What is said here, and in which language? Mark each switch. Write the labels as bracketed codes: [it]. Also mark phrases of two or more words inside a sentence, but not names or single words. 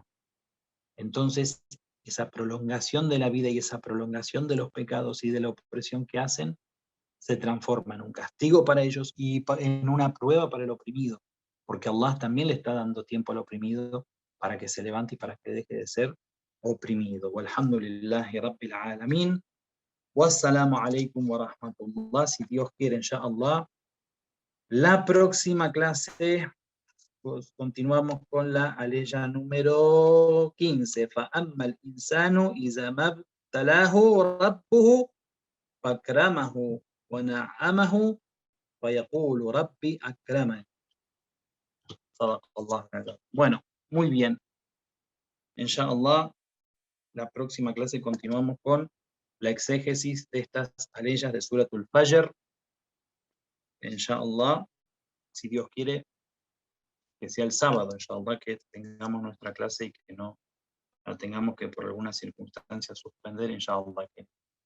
[es] Entonces, esa prolongación de la vida y esa prolongación de los pecados y de la opresión que hacen se transforma en un castigo para ellos y en una prueba para el oprimido, porque Allah también le está dando tiempo al oprimido para que se levante y para que deje de ser oprimido. [ar] والحمد لله رب العالمين. والسلام عليكم ورحمة الله. [es] Si Dios quiere, inshallah, la próxima clase pues, continuamos con la aleya número 15. [ar] فَأَمَّا الْإِنسَانُ إِذَا مَا ابْتَلَاهُ رَبُّهُ فَأَكْرَمَهُ وَنَعَّمَهُ فَيَقُولُ رَبِّي أَكْرَمَنِ. [es] Bueno, muy bien. Inshallah, la próxima clase continuamos con la exégesis de estas aleyas de [ar] سورة الفجر. [es] Inshallah, si Dios quiere, que sea el sábado, inshallah, que tengamos nuestra clase y que no la tengamos que por alguna circunstancia suspender, inshallah, que